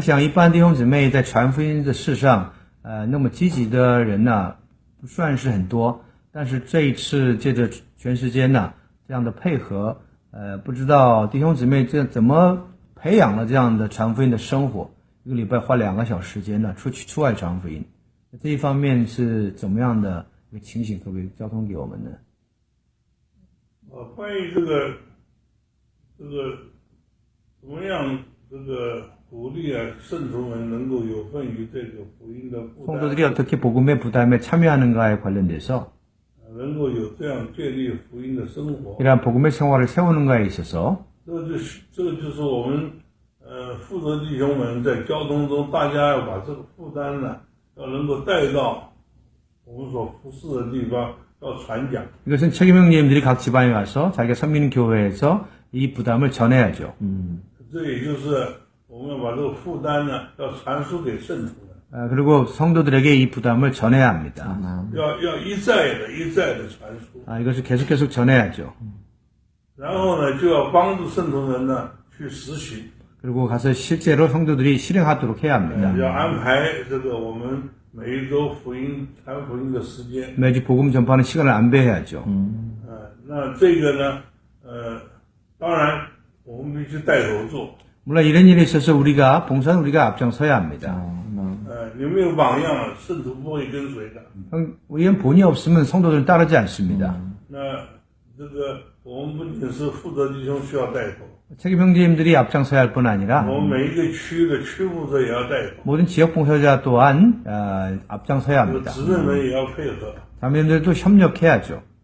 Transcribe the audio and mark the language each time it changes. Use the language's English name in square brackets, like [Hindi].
[Chinese] 我想一般弟兄姊妹在传福音的事上，那么积极的人呢，不算是很多。但是这一次借着全时间呢这样的配合，不知道弟兄姊妹这怎么培养了这样的传福音的生活，一个礼拜花2个小时时间呢出外传福音，这一方面是怎么样的一个情形，可不可以交通给我们呢？关于这个怎么样鼓励圣徒们能够有份于这个福音的负担， [Korean] 성도들이 어떻게 복음의 부담에 참여하는가에 관련돼서 [Chinese] 能够有这样建立福音的生活， [Korean] 이러한 복음의 생활을 세우는가에 있어서 [Chinese] 这个就是我们负责弟兄们在交通中，大家要把这个负担呢，要能够带到我们所服侍的地方，要传讲。 [Korean] 이것은 책임 형제님들이 각 지방에 가서 자기가 섬기는 교회에서 이 부담을 전해야죠. [Chinese] 这也就是我们要把这个负担呢，要传输给圣徒们， [Korean] 그리고 성도들에게 이 부담을 전해야 합니다. [Chinese] 要一再的传输， [Korean] 이것을 계속 전해야죠. [Chinese] 然后呢，就要帮助圣徒们呢去实行， [Korean] 그리고 가서 실제로 성도들이 실행하도록 해야 합니다. [Chinese] 要安排我们每一周传福音的时间。 [Korean] 매주 복음 전파하는 시간을 안배해야죠. [Chinese] 那这个呢，当然我们必须带头做。 [Korean] 물론 이런 일에 있어서 봉사는 우리가 앞장서야 합니다. [Chinese] 你没有榜样，圣徒不会跟随的。 [Korean] 우리는 본이 없으면 성도들은 따르지 않습니다. [Chinese] 那我们不仅是负责弟兄需要带头， [Korean] 책임 형제님들이 앞장서야 할 뿐 아니라 [Chinese] 我们每一个区的区牧者也要带头， [Korean] 모든 지역 봉사자 또한 앞장서야 [Chinese] 这个 [Korean] 합니다. [Chinese] 执政人也要配合。 [Korean] 자매님들도 협력해야죠.